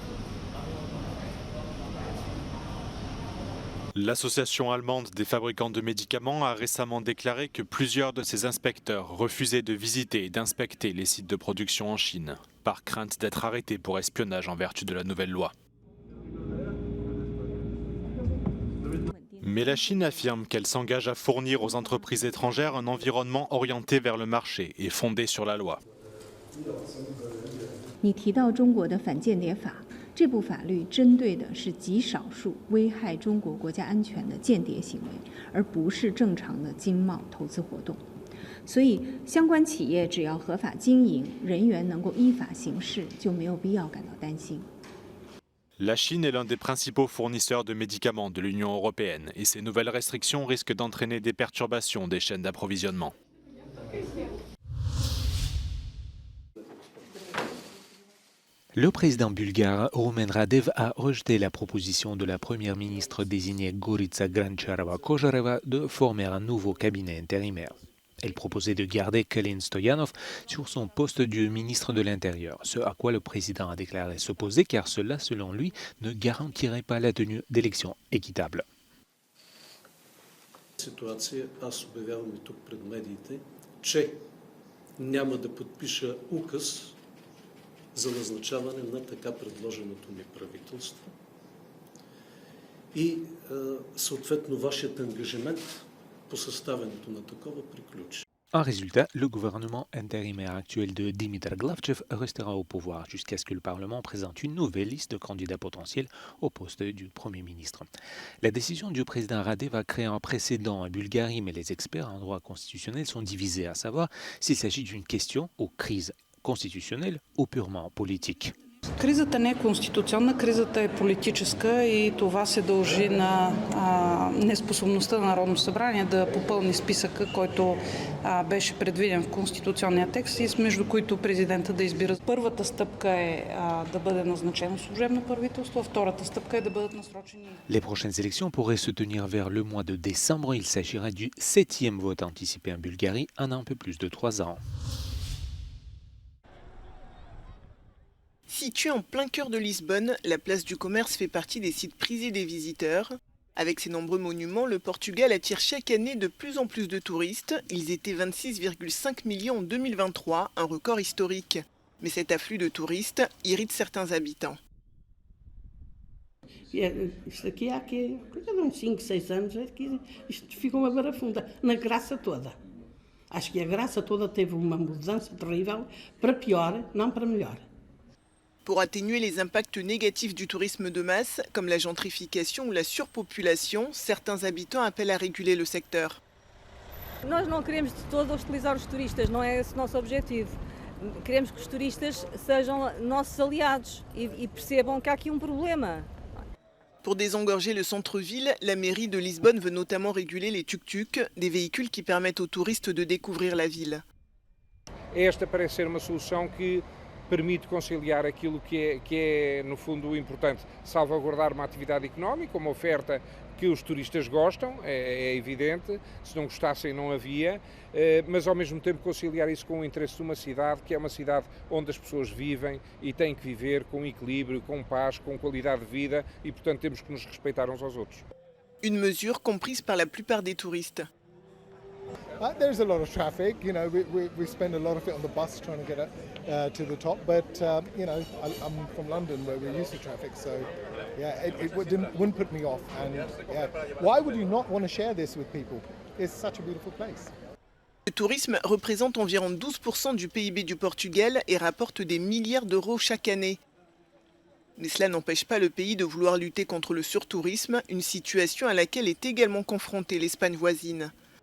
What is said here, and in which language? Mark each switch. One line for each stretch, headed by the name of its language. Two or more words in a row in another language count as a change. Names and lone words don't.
French: L'association allemande des fabricants de médicaments a récemment déclaré que plusieurs de ses inspecteurs refusaient de visiter et d'inspecter les sites de production en Chine, par crainte d'être arrêtés pour espionnage en vertu de la nouvelle loi. Mais la Chine affirme qu'elle s'engage à fournir aux entreprises étrangères un environnement orienté vers le marché et fondé sur la loi.
Chinese: 你提到中国的反间谍法，这部法律针对的是极少数危害中国国家安全的间谍行为，而不是正常的经贸投资活动。所以，相关企业只要合法经营，人员能够依法行事，就没有必要感到担心。
French: La Chine est l'un des principaux fournisseurs de médicaments de l'Union européenne et ces nouvelles restrictions risquent d'entraîner des perturbations des chaînes d'approvisionnement. Le président bulgare Rumen Radev a rejeté la proposition de la première ministre désignée Gorica Granciarova-Kojareva de former un nouveau cabinet intérimaire. Elle proposait de garder Kalin Stoyanov sur son poste de ministre de l'Intérieur, ce à quoi le président a déclaré s'opposer car cela, selon lui, ne garantirait pas la tenue d'élections équitables.
Bulgarian: Ситуация, аз обявявам и тук пред медиите, че няма да подпиша указ за назначаване на така предложеното ми правителство и съответно вашият ангажимент по съставянето на такова приключи.
French: En résultat, le gouvernement intérimaire actuel de Dimitar Glavchev restera au pouvoir jusqu'à ce que le Parlement présente une nouvelle liste de candidats potentiels au poste du Premier ministre. La décision du président Radev va créer un précédent en Bulgarie, mais les experts en droit constitutionnel sont divisés à savoir s'il s'agit d'une question ou crise constitutionnelle ou purement politique.
Bulgarian: Кризата не е конституционна, кризата е политическа и това се дължи на неспособността на Народното събрание да попълни списъка, който беше предвиден в конституционния текст и между които президента да избира. Първата стъпка е да бъде назначено служебно правителство, а втората стъпка е да бъдат насрочени.
French: Les prochaines élections pourraient se tenir vers le mois de décembre. Il s'agira du 7e vote anticipé en Bulgarie en un peu plus de 3 ans. Située en plein cœur de Lisbonne, la place du commerce fait partie des sites prisés des visiteurs. Avec ses nombreux monuments, le Portugal attire chaque année de plus en plus de touristes. Ils étaient 26,5 millions en 2023, un record historique. Mais cet afflux de touristes irrite certains habitants.
Portuguese: Isto aqui há coisa de uns 5, 6 anos, isto ficou uma barafunda, na graça toda. Acho que a Graça toda teve uma mudança terrível para pior, não para melhor.
French: Pour atténuer les impacts négatifs du tourisme de masse, comme la gentrification ou la surpopulation, certains habitants appellent à réguler le secteur.
Portuguese: Nós não queremos de todo hostilizar os turistas, não é esse o nosso objetivo. Queremos que os turistas sejam nossos aliados e percebam que há aqui problema.
French: Pour désengorger le centre-ville, la mairie de Lisbonne veut notamment réguler les tuk-tuk, des véhicules qui permettent aux touristes de découvrir la ville.
Portuguese: Esta parece ser uma solução que permite conciliar aquilo que é, no fundo, importante, salvaguardar uma atividade económica, uma oferta que os turistas gostam, é evidente, se não gostassem não havia, mas ao mesmo tempo conciliar isso com o interesse de uma cidade, que é uma cidade onde as pessoas vivem e têm que viver com equilíbrio, com paz, com qualidade de vida e, portanto, temos que nos respeitar uns aos outros.
French: Une mesure comprise par la plupart des touristes.
English: There's a lot of traffic, you know, we spend a lot of it on the bus trying to get up to the top, but, you know, I'm from London where we're used to traffic, so yeah, it wouldn't put me off. And yeah, why would you not want to share this with people? It's such a beautiful place.
French: Le tourisme représente environ 12% du PIB du Portugal et rapporte des milliards d'euros chaque année. Mais cela n'empêche pas le pays de vouloir lutter contre le surtourisme, une situation à laquelle est également confrontée l'Espagne voisine.